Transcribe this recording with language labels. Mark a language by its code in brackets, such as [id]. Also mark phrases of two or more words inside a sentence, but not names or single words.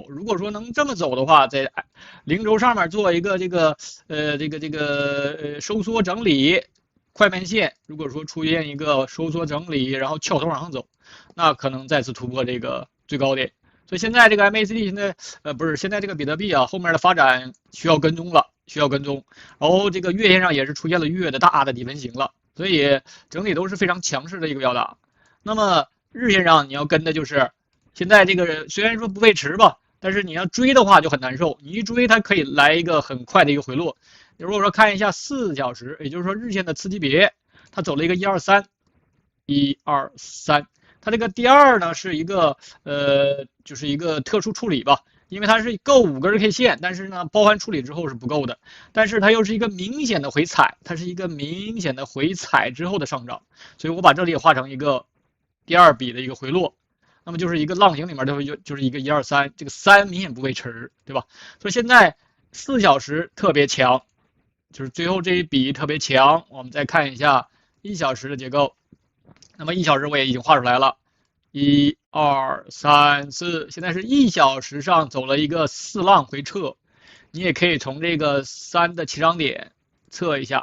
[zh] 如果說能這麼走的話，在0軸上面做一個這個收縮整理快門線，如果說出現一個收縮整理，然後翹頭往上走，那可能再次突破這個最高點。所以現在這個 MACD 現在現在這個比特幣啊後面的發展需要跟蹤了，需要跟蹤。然後這個月線上也是出現了月的大的底分型了，所以整體都是非常強勢的一個表達。那麼日線上你要跟的就是現在這個雖然說不背馳吧，但是你要追的話就很難受。你一追它可以來一個很快的一個回落。如果說看一下4小時，也就是說日線的次級別，它走了一個123，它這個第2呢是一個就是一個特殊處理吧，因為它是夠5根 K 線，但是呢包含處理之後是不夠的，但是它又是一個明顯的回踩，它是一個明顯的回踩之後的上漲，所以我把這裡也畫成一個第2筆的一個回落。那麼就是一個浪形裡面就是一個123，這個3明顯不背馳，對吧？所以現在4小時特別強，就是最後這一筆特別強。我們再看一下1小時的結構，那麼1小時我也已經畫出來了，1、2、3、4，現在是1小時上走了一個4浪回撤，你也可以從這個3的起漲點測一下。